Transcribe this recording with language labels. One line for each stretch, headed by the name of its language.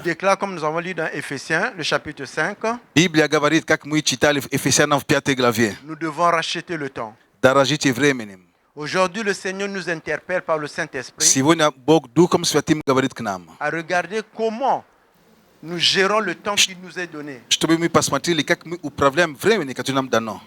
French: déclare, comme nous avons lu dans Éphésiens, le chapitre 5,
Russian: Библия говорит, как мы читали в Ефесянам в 5 главе.
French: nous devons racheter le temps.
Russian: Дорожите временем.
French: Aujourd'hui, le Seigneur nous interpelle par le Saint-Esprit
Russian: Сегодня Бог Духом Святым говорит к нам,
French: à regarder comment nous gérons le temps qui nous est donné.
Russian: чтобы мы посмотрели, как мы управляем временем, которое нам дано.